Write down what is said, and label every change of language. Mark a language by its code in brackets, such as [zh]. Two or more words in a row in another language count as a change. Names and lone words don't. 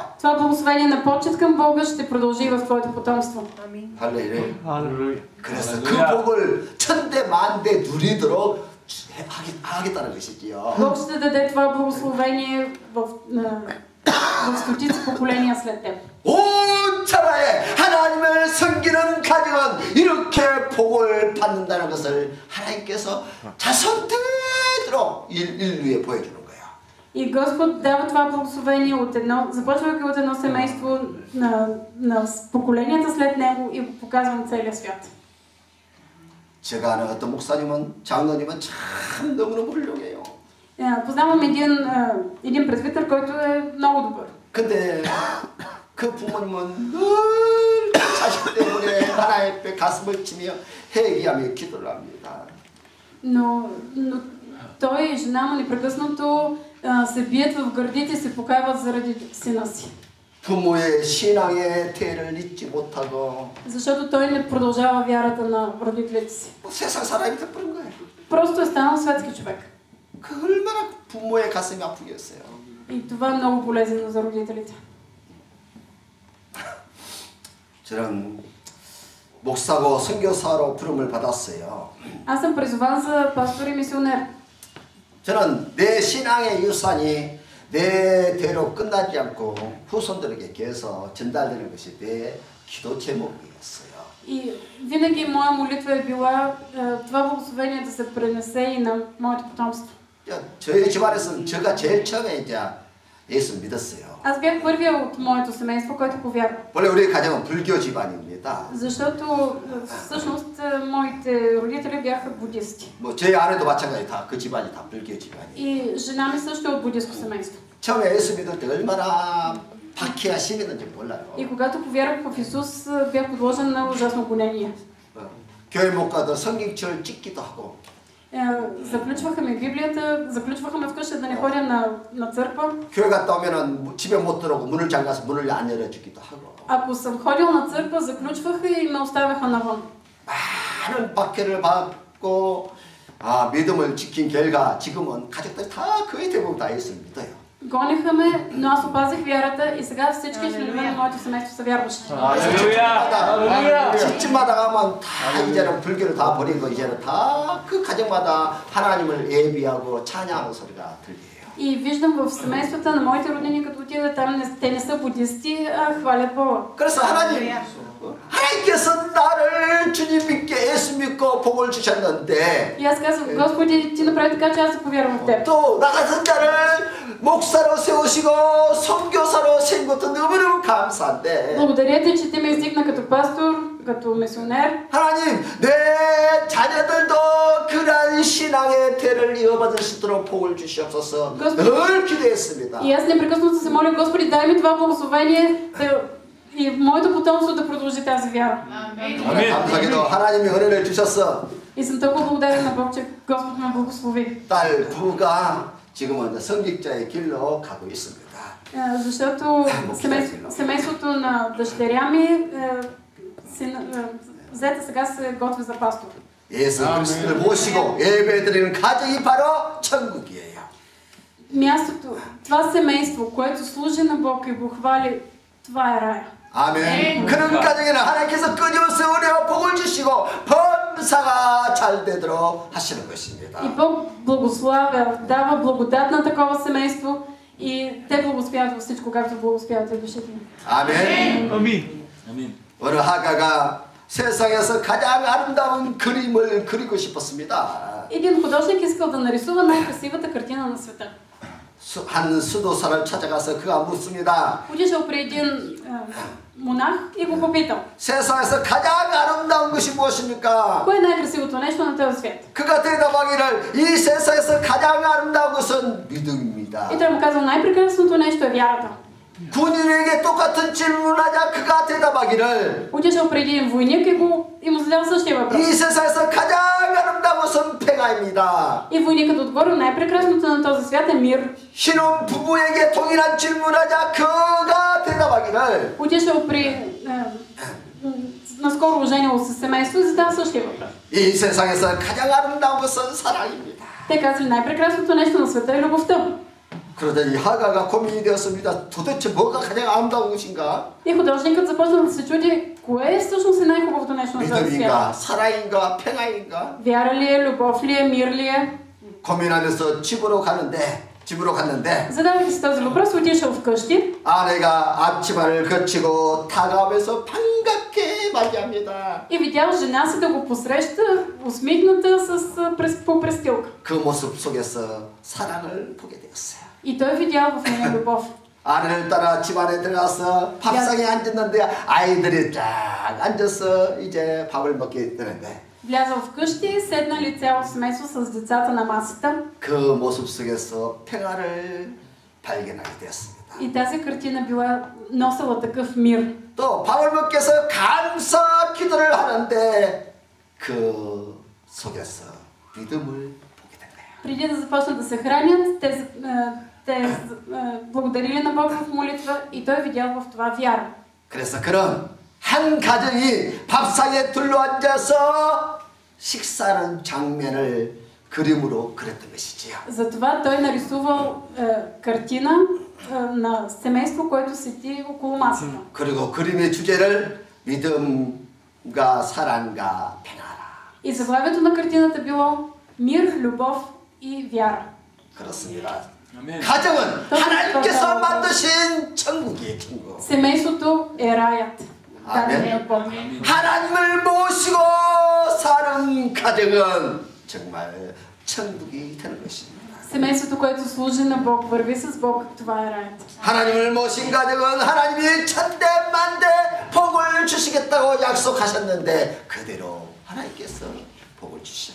[bg] Това благословение на почет към Бога ще продължи в твоето потомство. [ko] 할렐루야. 할렐루야. 그래서 그 복을 천대 만대 누리도록 하겠다는 것이지요. [bg] Бог ще даде това благословение в стотици поколения след теб. [ko] 온 천하에 하나님을 섬기는 가정은 이렇게 복을 받는다는 것을 하나님께서 자손대로 인류에 보여주는 거예요. [bg] И Господ дава това благословение започвайки от едно семейство на поколенията след него и го показва на целия свят. [ko] 제가 아는 어떤 목사님은 장로님은 참 너무너무 훌륭해요. [bg] Познавам един презвитър, който е много добър. [ko] 근데 그 부모님은 늘 자식 때문에 하나님 앞에 가슴을 치며 회개하며 기도를 합니다. [bg] Но той и жена му непрекъснато се бият в гърдите и се покайват заради сина си. [ko] 부모의 신앙의 태를 잊지 못하고 [bg] Защото той не продължава вярата на родителите си. [ko] 세상 사람이 돼버린 거예요. [bg] Просто е станал светски човек. [ko] 그 얼마나 부모의 가슴이 아프겠어요. [bg] И това е много полезно за родителите. [ko] 저는 목사고 선교사로 부름을 받았어요. [bg] Аз съм призован за пастор и мисионер. [ko] 저는 내 신앙의 유산이 내 대로 끝나지 않고 후손들에게 계속 전달되는 것이 내 기도 제목이었어요. [bg] И винаги моя молитва е била това благословение да се пренесе и на моето потомство. [ko] 저희 집안에서는 제가 제일 처음에 이제 예수 믿었어요. [bg] Аз бях първия от моето семейство, който повярва. [ko] 원래 우리 가정은 불교 집안입니다. [bg] Защото всъщност моите родители бяха буддисти. [ko] 뭐 제 아내도 마찬가지 그 집안이 다 불교 집안이에요. [bg] И жена ми също е от буддистко семейство. [ko] 처음에 예수 믿을 때 얼마나 박해가 심했는지 몰라요. [bg] И когато повярвах в Исус, бях подложен на ужасно гонение. [ko] 교회 못 가도 성경책을 찍기도 하고. [bg] Заключваха ме Библията, заключваха ме вкъщи да не ходя на църква. [ko] 교회 갔다 오면은 집에 못 들어오고 문을 잠가서 문을 안 열어주기도 하고. [bg] Ако съм ходил на църква, заключваха и ме оставяха навън. [ko] 많은 박해를 받고 믿음을 지킨 결과 지금은 가족들이 다 거의 대부분 다 예수 믿어요. [bg] Гониха ме, но аз опазих вярата и сега всички членове на моето семейство са вярващи. [ko] 집집마다 가면 다 이제는 불교를 다 버리고 이제는 다 그 가정마다 하나님을 예비하고 찬양하는 소리가 들려요. [bg] И виждам в семействата на моите роднини, като отидат там, те не са буддисти, а хвалят Бога. [ko] 그래서 하나님께서 나를 주님 믿게 예수 믿고 복을 주셨는데 [bg] И аз казвам, Господи, ти направи така, че аз да повярвам в теб. [ko] 또 나 같은 자를 목사로 세우시고 선교사로 세운 것도 너무너무 감사한데 [bg] Благодаря ти, че ти ме издигна като пастор, като мисионер. [ko] 하나님 내 자녀들도 그러한 신앙의 태를 이어받을 수 있도록 복을 주시옵소서 늘 기도했습니다. [bg] И аз непрекъснато се моля, Господи, дай ми това благословение и моето потомство да продължи тази вяра. [ko] 감사하게도 하나님이 은혜를 주셨어. [bg] И съм толкова благодарен на Бог, че Господ ме благослови. [ko] 딸 부가 지금은 성직자의 길로 가고 있습니다. [bg] Защото семейството на дъщеря ми зета сега се готви за пастор. [ko] 예수 그리스도를 모시고 예배드리는 가정이 바로 천국이에요. [bg] Мястото, това семейство, което служи на Бог и го хвали, това е рая. [ko] 아멘. 그런 가정에는 하나님께서 끊임없이 은혜와 복을 주시고 범사가 잘 되도록 하시는 것입니다. [bg] И Бог благославя, дава благодат на такова семейство и те благословяват във всичко, както благословяват и душите ми. [ko] 아멘. 아멘. 어느 하가가 세상에서 가장 아름다운 그림을 그리고 싶었습니다. [bg] Един художник искал да нарисува най-красивата картина на света. [ko] 한 수도사를 찾아가서 그가 묻습니다. [bg] Отишъл при един монах и го попитал. [ko] 세상에서 가장 아름다운 것이 무엇입니까? [bg] Кое е най-красивото нещо на този свят? [ko] 그가 대답하기를 이 세상에서 가장 아름다운 것은 믿음입니다. [bg] И той му казал, най-прекрасното нещо е вярата. [ko] 군인에게 똑같은 질문하자 그가 대답하기를 [bg] Отишъл при един войник и му задал същия въпрос. [ko] 이 세상에서 가장 아름다운 것은 평화입니다. [bg] И войникът отговорил, най-прекрасното на този свят е мир. [ko] 신혼 부부에게 동일한 질문하자 그가 대답하기를 [bg] Отишъл при наскоро оженило се семейство и задал същия въпрос. [ko] 이 세상에서 가장 아름다운 것은 사랑입니다. [bg] Те казали, най-прекрасното нещо на света е любовта. [ko] 그러더니 하가가 고민이 되었습니다. 도대체 뭐가 가장 아름다운 것인가? [bg] И художникът започнал да се чуди, кое е всъщност най-хубавото нещо на този [ko] 믿음인가? [bg] свят? [ko] 사랑인가? 평화인가? [bg] Вяра ли е, любов ли е, мир ли е? [ko] 고민하면서 집으로 갔는데 [bg] Задавайки си този въпрос, отишъл вкъщи. [ko] 아내가 앞치마를 거치고 다가오면서 반갑게 맞이합니다. [bg] И видял жена си да го посреща, усмихната по престилка. [ko] 그 모습 속에서 사랑을 보게 되었어요. [bg] И той видял в нея любов. [ko] 아내를 따라 집안에 들어가서 밥상에 앉았는데 아이들이 쫙 앉아서 이제 밥을 먹게 되는데 [bg] Влязъл вкъщи, седнали цяло семейство с децата на масата. [ko] 그 모습 속에서 평화를 발견하게 되었습니다. [bg] И тази картина била носила такъв мир. [ko] 또 밥을 먹기 위해서 감사 기도를 하는데 그 속에서 믿음을 보게 된 거예요. [bg] Преди да започнат да се хранят, те благодарили на Бог в молитва и той видял в това вяра. [ko] 그래서 그런 한 가정이 밥상에 둘러앉아서 식사하는 장면을 그림으로 그렸던 것이지요. [bg] Затова той нарисувал картина на семейство, което седи около масата. [ko] 그리고 그림의 주제를 믿음과 사랑과 평화라. [bg] И заглавието на картината било мир, любов и вяра. [ko] 그렇습니다. 가정은 하나님께서 만드신 천국이에요, 천국. [bg] Семейството е раят. [ko] 아멘. [bg] от Бог. [ko] 하나님을 모시고 사는 가정은 정말 천국이 되는 것입니다. [bg] Семейството, което служи на Бог, върви с Бог, това е раят. [ko] 하나님을 모신 가정은 하나님이 천대만대 복을 주시겠다고 약속하셨는데 그대로 하나님께서 복을 주셔요.